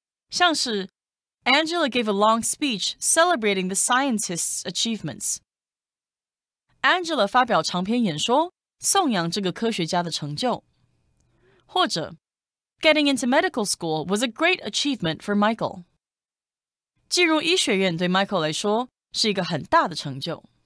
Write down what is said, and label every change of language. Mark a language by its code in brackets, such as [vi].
[zh] 像是 [en] Angela gave a long speech celebrating the scientists' achievements. [zh] Angela 发表长篇演说，颂扬这个科学家的成就。或者 [en] Getting into medical school was a great achievement for Michael. [zh] 进入医学院对 Michael 来说是一个很大的成就。